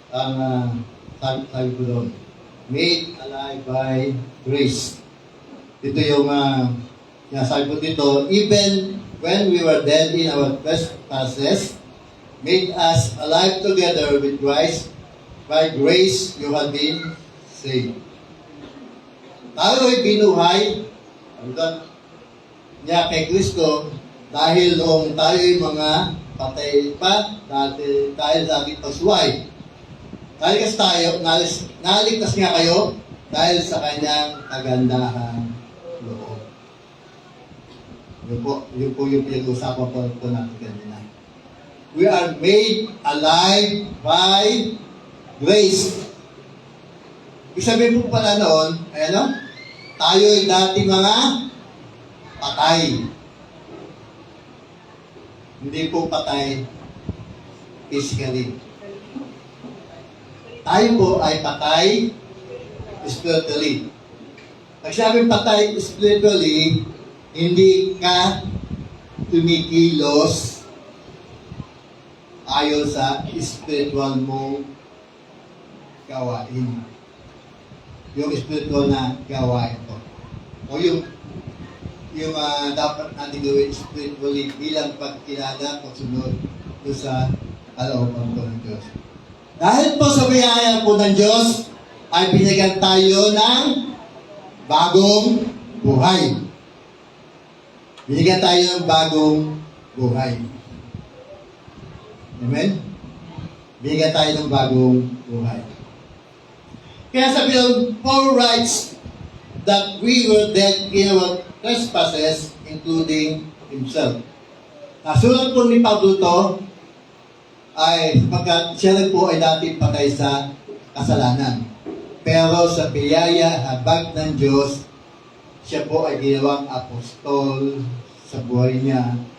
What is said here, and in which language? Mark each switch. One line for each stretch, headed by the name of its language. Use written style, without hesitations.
Filipino: Ang sabi ko doon.
English: Made alive by grace.
Filipino: Ito yung sabi ko dito,
English: even when we were dead in our trespasses, made us alive together with Christ. By grace you have been saved.
Filipino: Tayo'y binuhay niya kay Kristo Dahil noong tayo'y mga patay pa, dahil sa ating pagsuway. Naligtas nga kayo dahil sa kanyang kagandahan loob. Yun po yung pinag-usapan po natin kanina.
English: We are made alive by grace.
Filipino: Ibig sabihin po pala noon, tayo'y dati mga patay. Hindi po patay physically. Tayo po ay patay spiritually. Pag sinabing patay spiritually, hindi ka tumikilos ayon sa spiritual mong gawain. Yung spiritual na gawain po. O yung dapat natin gawin spiritually bilang pagkilala, pagsunod doon sa kalooban po ng Diyos. Dahil po sa biyaya po ng Diyos, ay binigyan tayo ng bagong buhay. Binigyan tayo ng bagong buhay. Amen? Binigyan tayo ng bagong buhay. Kaya sabi ng
English: Paul writes that we were dead in our trespasses, including himself.
Filipino: Nasulat po ni Pablo to ay pagkat siya rin po ay dati patay sa kasalanan. Pero sa biyaya, habag ng Diyos, siya po ay ginawang apostol sa buhay niya.